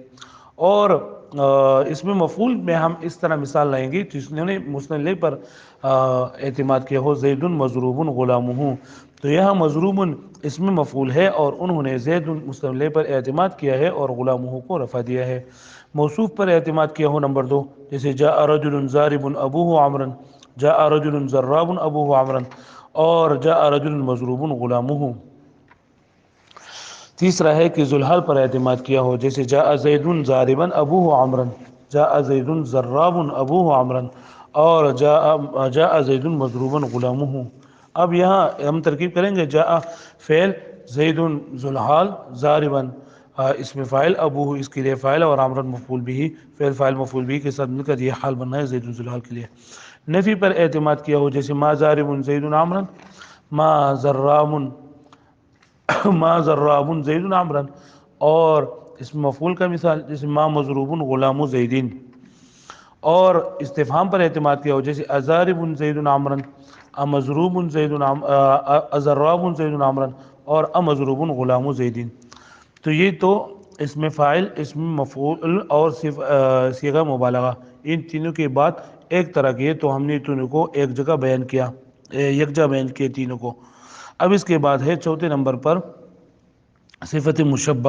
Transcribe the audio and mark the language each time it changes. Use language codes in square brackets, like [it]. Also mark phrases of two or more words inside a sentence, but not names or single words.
[ur] اور اس میں مفعول میں ہم اس طرح مثال لائیں گے جس نے مستند پر اعتماد کیا ہو، [ar] زید مضروب غلامہ. [ur] تو یہاں مضروب اس میں مفعول ہے اور انہوں نے زید مستند پر اعتماد کیا ہے اور غلامہ کو رفع دیا ہے. موصوف پر اعتماد کیا ہو نمبر 2، جیسے [ar] جاء رجل ضارب ابوہ عمرن، جاء رجل ضراب ابوہ عمرن، [ur] اور [ar] جاء رجل مضروب غلامہ. [ur] تیسرا ہے کہ ذوالحال پر اعتماد کیا ہو، جیسے [ar] جاء زید ضاربا ابوہ عمرن، جاء زید ضراب ابوہ عمرن، [ur] اور [ar] جاء زید مضروبا غلامہ. [ur] اب یہاں ہم ترکیب کریں گے، جاء فعل، زید ذوالحال، ضاربا اسم فاعل، ابوہ اس کے لیے فاعل اور عمرن مفعول بھی، فعل فاعل مفعول بھی کے ساتھ مل کر یہ حال بننا ہے زید ذوالحال کے لیے. نفی پر اعتماد کیا ہو، جیسے [ar] ما ضارب زید عمرن، ما ضراب زید عمرن، [ur] اور اس مفعول کا مثال جیسے [ar] ما مضروب غلام زیدین. [ur] اور استفہام پر اعتماد کیا ہو، جیسے [ar] اضارب زید عمرن، امضروب زید اضراب زید عمرن، اور امضروب غلام زیدین. [ur] تو یہ تو اسم فاعل، اسم مفعول اور صیغہ مبالغہ، ان تینوں کے بعد ایک طرح کے، تو ہم نے تینوں کو ایک جگہ بیان کیا، یکجا بیان کیے تینوں کو. اب اس کے بعد ہے چوتھے نمبر پر صفت مشبہ.